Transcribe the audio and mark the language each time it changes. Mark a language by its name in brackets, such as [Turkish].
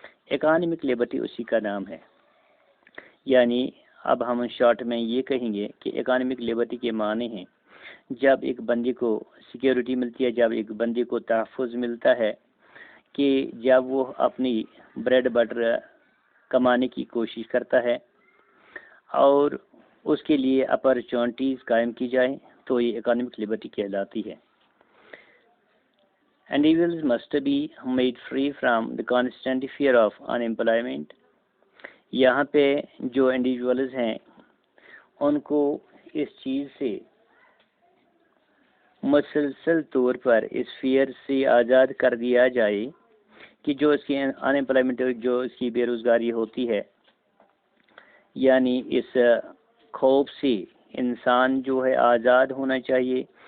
[Urdu] Economic liberty اسی کا نام ہے. یعنی اب ہم شارٹ میں یہ کہیں گے کہ اکانومک لیبرٹی کے معنی ہیں جب ایک بندے کو سیکیورٹی ملتی ہے، جب ایک بندے کو تحفظ ملتا ہے، کہ جب وہ اپنی بریڈ بٹر کمانے کی کوشش کرتا ہے اور اس کے لیے اپرچونیٹیز قائم کی جائیں، تو یہ اکانومک لیبرٹی کہلاتی ہے. [English] Individuals must be made free from the constant fear of unemployment. [Urdu] یہاں پہ جو انڈیویجولز ہیں ان کو اس چیز سے مسلسل طور پر اس فیئر سے آزاد کر دیا جائے کہ جو اس کی انمپلائمنٹ، جو اس کی بے روزگاری ہوتی ہے، یعنی اس خوف سے انسان جو ہے آزاد ہونا چاہیے.